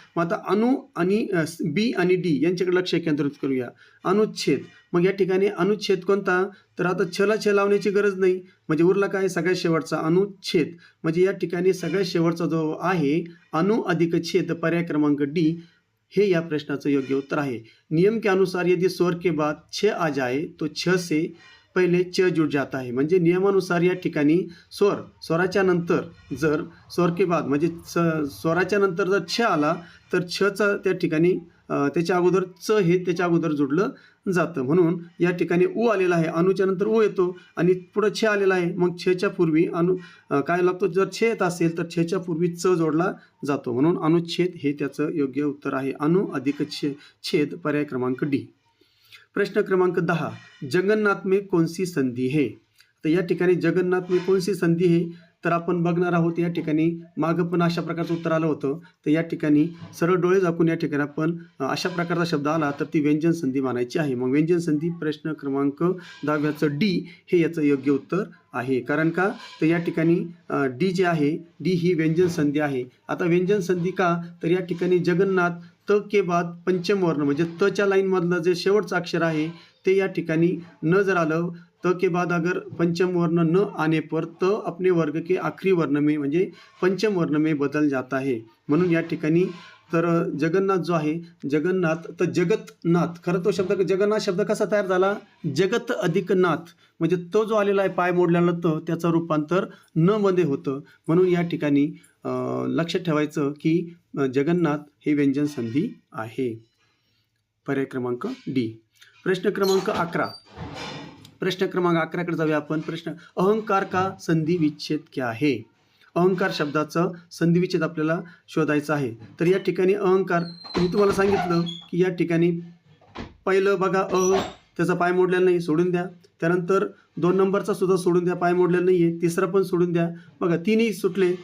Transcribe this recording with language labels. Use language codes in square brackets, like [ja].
[mr] मग आता अनु आणि बी आणि डी यांच्याकडे लक्ष केंद्रित करूया. अनुच्छेद, मग या ठिकाणी अनुच्छेद कोणता, तर आता छला छ लावण्याची गरज नाही. म्हणजे उरला काय, सगळ्यात शेवटचा अनुच्छेद. म्हणजे या ठिकाणी सगळ्यात शेवटचा जो आहे अनु अधिक छेद पर्याय क्रमांक डी हे या प्रश्नाचं योग्य उत्तर आहे. [hi] नियम के अनुसार यदि स्वर के बाद छ आ जाए तो छ से पहिले च जुड़ जाता है. [mr] म्हणजे नियमानुसार या ठिकाणी स्वराच्या नंतर जर [hi] स्वर के बाद [mr] म्हणजे स्वराच्या नंतर जर छ आला तर छचा त्या ठिकाणी त्याच्या अगोदर च हे त्याच्या अगोदर जोडलं जातं. म्हणून या ठिकाणी उ आलेला आहे, अनुच्या नंतर उ येतो आणि पुढे छ आलेला आहे. मग छच्या पूर्वी काय लागतो, जर छ येत असेल तर छच्या पूर्वी च जोडला जातो. म्हणून अनुच्छेद हे त्याचं योग्य उत्तर आहे. अनु अधिक छेद पर्याय क्रमांक डी. [hi] प्रश्न क्रमांक 10, जगन्नाथ में कौन सी संधि है. [mr] तर या ठिकाणी [hi] जगन्नाथ में कौन सी संधि है [mr] तर आपण बघणार आहोत. या ठिकाणी मागं पण अशा प्रकारचं उत्तर आलं होतं. तर या ठिकाणी सरळ डोळे झाकून या ठिकाणी आपण अशा प्रकारचा शब्द आला तर ती व्यंजन संधी मानायची आहे. मग व्यंजन संधी प्रश्न क्रमांक 10 डी हे याचं योग्य उत्तर आहे. कारण का, तर या ठिकाणी डी जे आहे डी ही व्यंजन संधी आहे. आता व्यंजन संधी का, तर या ठिकाणी जगन्नाथ [hi] त के बाद पंचम वर्ण [mr] म्हणजे तच्या लाईन मधलं जे शेवटचं अक्षर आहे ते या ठिकाणी न जर आलं, [hi] त के बाद अगर पंचम वर्ण न आने पर त अपने वर्ग के आखिरी वर्ण में [mr] म्हणजे [hi] पंचम वर्ण में बदल जाता है. [mr] म्हणून या ठिकाणी तर जगन्नाथ जो आहे, जगन्नाथ तर जगतनाथ, खरं तो शब्द जगन्नाथ शब्द कसा तयार झाला, जगत अधिक नाथ, म्हणजे तो जो आलेला आहे पाय मोडलेला तो त्याचं रूपांतर न मध्ये होतं. म्हणून या ठिकाणी लक्षात ठेवायचं की जगन्नाथ हे व्यंजन संधी आहे. पर्याय क्रमांक डी. प्रश्न क्रमांक 11. प्रश्न क्रमांक 11 कडे जाऊया आपण. [hi] प्रश्न, अहंकार का संधी विच्छेद क्या है? [mr] अहंकार शब्दाचं संधी विच्छेद आपल्याला शोधायचा आहे. तर या ठिकाणी अहंकार, मी तुम्हाला सांगितलं की या ठिकाणी पहिलं बघा, त्याचा पाय मोडलेला नाही, सोडून द्या. त्यानंतर 2 नंबरचा सुद्धा सोडून द्या, पाय मोडलेला नाही आहे. तिसरा पण सोडून द्या. बघा तिन्ही सुटले.